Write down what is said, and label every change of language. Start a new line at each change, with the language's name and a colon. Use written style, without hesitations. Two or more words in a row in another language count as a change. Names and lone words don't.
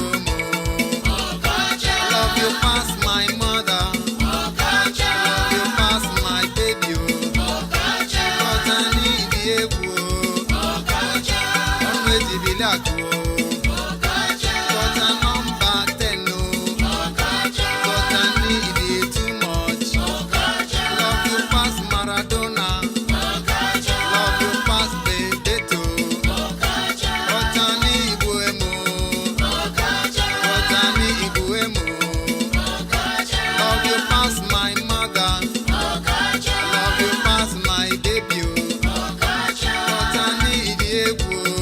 Nigerian Pidgin: mo, love you pass my mother, love you pass my baby,
Igbo: oh, Ọkọcha n'Idi egwu, ọnụ ejibili akụ, Ọkọcha nọmba 10, oh, Ọkọcha n'Idi
Nigerian Pidgin: too much, love you pass Maradona, love you pass Bebeto,
Igbo: Ọkọcha n'Igbo emo, Ọkọcha n'Igbo emo,
Nigerian Pidgin: love you pass my mother, love you pass my baby,
Igbo: oh, Ọkọcha n'Idi egwu,